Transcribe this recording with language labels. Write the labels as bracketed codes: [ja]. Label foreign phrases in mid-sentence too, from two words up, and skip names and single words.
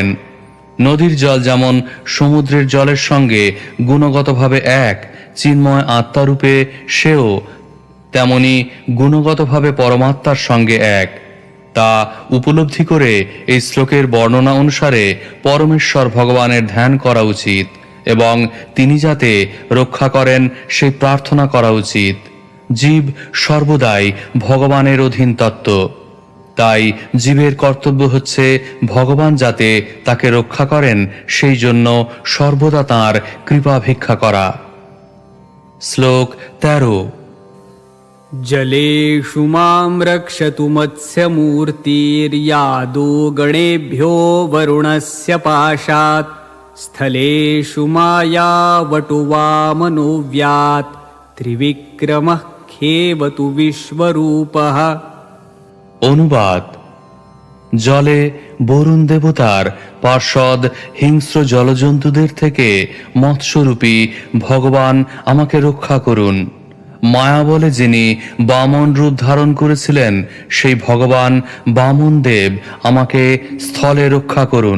[bn] নদীর জল যেমন সমুদ্রের জলের সঙ্গে গুণগতভাবে এক, চিন্ময় আত্মারূপে সেও তেমনি গুণগতভাবে পরমাত্মার সঙ্গে এক, তা উপলব্ধি করে এই শ্লোকের বর্ণনা অনুসারে পরমেশ্বর ভগবানের ধ্যান করা উচিত এবং তিনি যাতে রক্ষা করেন সেই প্রার্থনা করা উচিত। জীব সর্বদাই ভগবানের অধীন তত্ত্ব, তাই জীবের কর্তব্য হচ্ছে ভগবান যাতে তাকে রক্ষা করেন সেই জন্য সর্বদা তাঁর কৃপা ভিক্ষা করা। শ্লোক 13। [sa] जलेषु मां रक्षतु मत्स्यमूर्तिर्यादो गणेभ्यो वरुणस्य पाशात् स्थलेषु मायावटुवामनो व्यात् त्रिविक्रमः खेवतु विश्वरूपः। [bn] অনুবাদ: জলে বরুণ দেবতার পার্ষদ হিংস্র জলজন্তুদের থেকে মৎস্যরূপী ভগবান আমাকে রক্ষা করুন। মায়া বলে যিনি বামন রূপ ধারণ করেছিলেন, সেই ভগবান বামন দেব আমাকে স্থলে রক্ষা করুন।